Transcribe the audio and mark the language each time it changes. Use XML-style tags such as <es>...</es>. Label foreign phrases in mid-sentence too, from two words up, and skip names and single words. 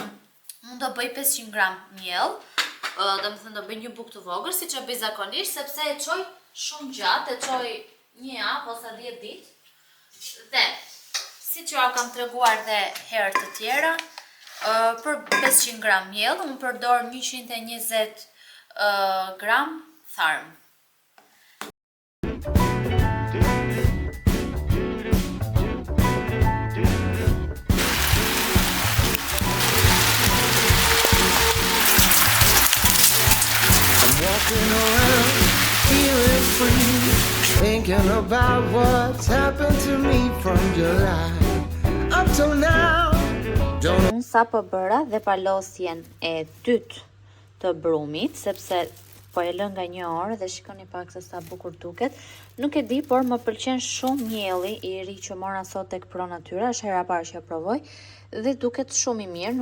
<sq>Unë do bëj 500 gram miell, domethënë do bëj një bukë të vogël, siç e bëj zakonisht, sepse e çoj shumë gjatë, e çoj 1 javë ose 10 ditë. Dhe si që kam treguar dhe herë të tjera, për 500 gram miell, unë përdor 120 gram tharm.</sq> <en>Walking around, feeling free, thinking about what's happened to me from July up till now.</en> <sq>Unë sa po bëra dhe palosjen e dytë të brumit, sepse po e lë nga 1 orë dhe shikoni pak se sa bukur duket. Nuk e di, por më pëlqen shumë mielli i ri që mora sot tek Pro Natura, është hera parë që e provoj dhe duket shumë i mirë.</sq>